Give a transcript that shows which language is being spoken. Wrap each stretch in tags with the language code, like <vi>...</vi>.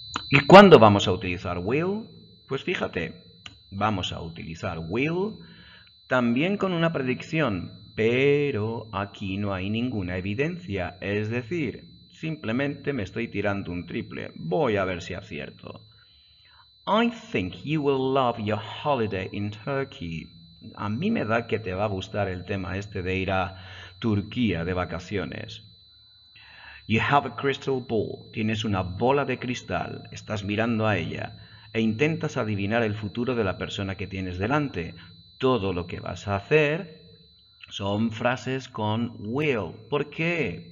<es>¿Y cuándo vamos a utilizar will? Pues fíjate, vamos a utilizar will también con una predicción, pero aquí no hay ninguna evidencia, es decir, simplemente me estoy tirando un triple. Voy a ver si acierto.</es> <en>I think you will love your holiday in Turkey.</en> <es>A mí me da que te va a gustar el tema este de ir a Turquía de vacaciones.</es> <en>You have a crystal ball.</en> <es>Tienes una bola de cristal. Estás mirando a ella e intentas adivinar el futuro de la persona que tienes delante. Todo lo que vas a hacer son frases con will. ¿Por qué?</es>